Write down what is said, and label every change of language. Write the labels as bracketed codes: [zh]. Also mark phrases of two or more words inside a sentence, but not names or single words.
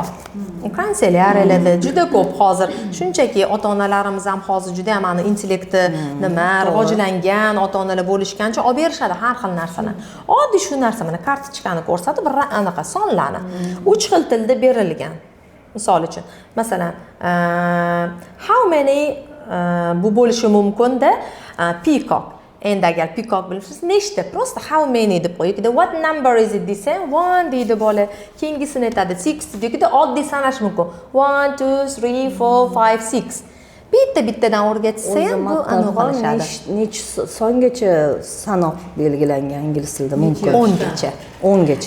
[uz] Kanselyariyalarda juda ko'p hozir. Shunchaki ota-onalarimiz ham hozir juda ham ana intellekti nima rivojlangan ota-onalar bo'lishgancha olib berishadi har xil narsalarni. Oddiy shu narsa mana kartochkani ko'rsatib, anaqa sonlarni 3 xil tilda berilgan. Misol uchun, masalan, [en] how many [uz] bu bo'lishi mumkin-da peacock. Endi agar peacock bilsangiz nechta, prosta [en] how many [uz] deb qo'ying. [en] What number is it [uz] desa 1 deydi bola. Keyingisini aytadi 6 deydi. Oddiy sanash mumkin. 1 2 3 4 5 6. Bittadan o'rgatsa ham bu aniqlashadi. Necha songacha sanoq belgilangan ingliz tilida mumkin? 10 gacha. 10 gacha.